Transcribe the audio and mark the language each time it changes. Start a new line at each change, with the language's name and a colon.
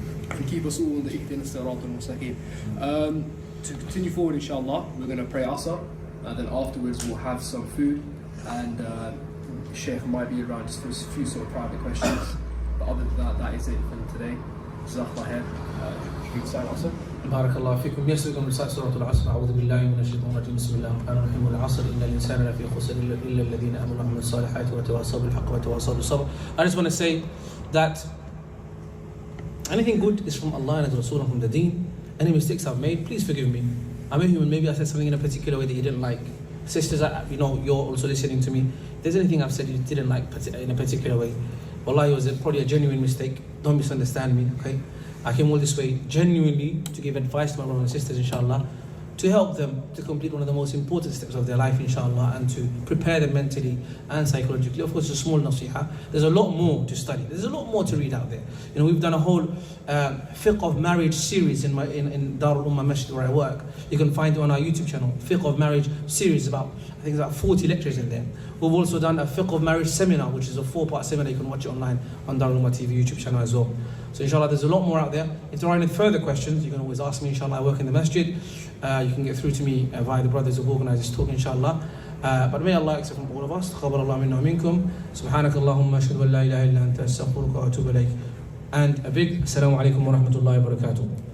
English: And keep us all in the
Arabic: Ihdina Sirat al-Mustaqim.
English: To continue forward, inshallah, we're going to pray Asr, and then afterwards we'll have some food, and Shaykh might be around just for a few sort of private questions. But other than that, that is it for today.
Arabic: Jazakallah khair.
English: Should we start Asr?
Arabic: بارك الله فيكم. يسركم رسالة سورة العصر. أعوذ بالله من الشيطان الرجيم. بسم الله الرحمن الرحيم. والعصر إن الإنسان لفي خسر إلا الذين آمنوا وعملوا الصالحات وتواصوا بالحق وتواصوا بالصبر.
English: I just want to say that anything good is from Allah and His Rasul and from the Deen. Any mistakes I've made, please forgive me. I'm a human. Maybe I said something in a particular way that you didn't like. Sisters, you're also listening to me. If there's anything I've said you didn't like in a particular way, wallahi, it was probably a genuine mistake. Don't misunderstand me, okay? I came all this way genuinely to give advice to my brothers and sisters, inshallah, to help them to complete one of the most important steps of their life, inshallah, and to prepare them mentally and psychologically. Of course, it's a small nasiha. There's a lot more to study. There's a lot more to read out there. We've done a whole fiqh of marriage series in Darul Ummah Masjid where I work. You can find it on our YouTube channel. Fiqh of marriage series, I think it's about 40 lectures in there. We've also done a fiqh of marriage seminar, which is a 4-part seminar. You can watch it online on Darul Ummah TV YouTube channel as well. So inshallah, there's a lot more out there. If there are any further questions, you can always ask me. Inshallah, I work in the masjid. You can get through to me via the brothers who've organised this talk, inshallah. But may Allah accept from all of us.
Arabic: تقبل الله منا ومنكم. سبحانك اللهم أشهد أن لا إله إلا أنت أستغفرك وأتوب إليك.
English: And a big
Arabic: assalamu alaikum wa rahmatullahi wa barakatuh.